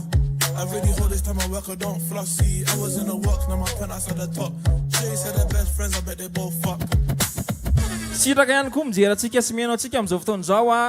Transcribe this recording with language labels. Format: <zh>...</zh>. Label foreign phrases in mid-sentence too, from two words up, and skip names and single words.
<en>I really hold this time I work, I don't flossy. I was in the work, now my penthouse at the top. Shay said they're best friends, I bet they both fuck.</en> <mg>Siraka ihany koa mijerantsika sy mihainao antsika am'izao fotoana zao a.</mg>